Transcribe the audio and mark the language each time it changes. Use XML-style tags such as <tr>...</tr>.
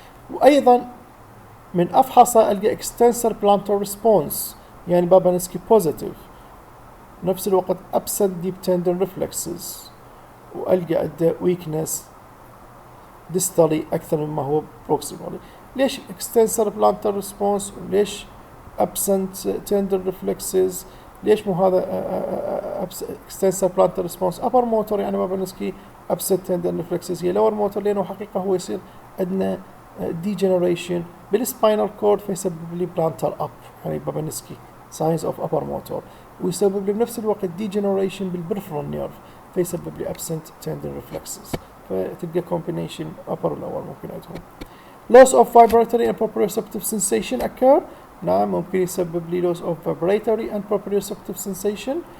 <ar>وأيضا من أفحصها ألقى extensor plantar response يعني بابانسكي positive، نفس الوقت</ar> <en>absent deep tendon reflexes،</en> <ar>وألقى عنده weakness distally أكثر مما هو proximally. ليش extensor plantar response وليش absent tendon reflexes؟ ليش مو هذا extensor plantar response upper motor يعني بابانسكي absent tendon reflexes هي lower motor؟ لأنه حقيقة هو يصير عندنا degeneration بالspinal cord فيسبب لي plantar up يعني بابانسكي signs of upper motor، ويسبب لي بنفس الوقت degeneration بالperipheral nerve فيسبب لي absent tendon reflexes. فتلقى combination upper و lower ممكن عندهم.</ar> <en>loss of vibratory and proprioceptive sensation occur.</en> <ar>نعم ممكن يسبب لي</ar> <en>loss of vibratory and proprioceptive sensation.</en>